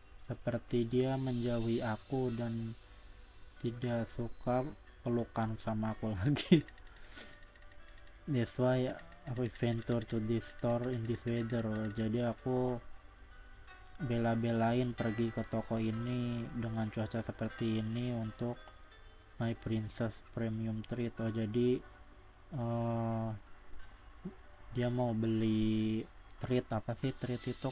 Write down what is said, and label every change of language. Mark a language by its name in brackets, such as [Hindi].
[Indonesian] Seperti dia menjauhi aku dan tidak suka pelukan sama aku lagi. [English] That's why I venture to this store in this weather. [Indonesian] Jadi aku bela-belain pergi ke toko ini dengan cuaca seperti ini untuk [English] my princess premium treat. [Indonesian] Oh, jadi dia mau beli treat. Apa sih treat itu?